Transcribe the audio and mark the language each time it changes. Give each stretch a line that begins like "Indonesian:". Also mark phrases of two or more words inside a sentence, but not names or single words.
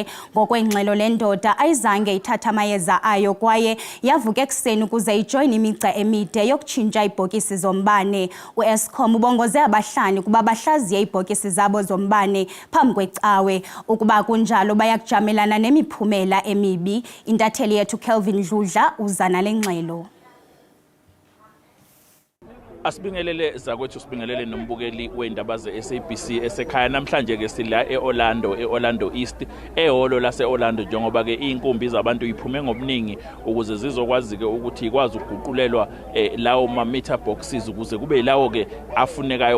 Xhosa: Ngokwengxelo lendoda ayizange ithatha amayeza ayo kwaye yavuka ekuseni ukuze ijoyine imigca emide yokutshintsha iibhokisi zombane. U-Eskom ubongoze abahlali kuba bahlaziye iibhokisi zabo zombane phambi kwecawe. Ukuba kunjalo bayakujamelana nemiphumela emibi. Intatheli yethu Kelvin Dludla uza nale ngxelo.
Zulu: Asibingelele zakwethu, sibingelele nombukeli weindaba ze-SABC esekhaya. Namhlanje ke sila e-Orlando East ehholo lase-Orlando njengoba ke inkumbi zabantu iphume ngobuningi ukuze zizokwazi ke ukuthi ikwazi ukuguqulelwa lawo ma-
English: meter boxes
Zulu: ukuze kube yilawo ke afunekayo.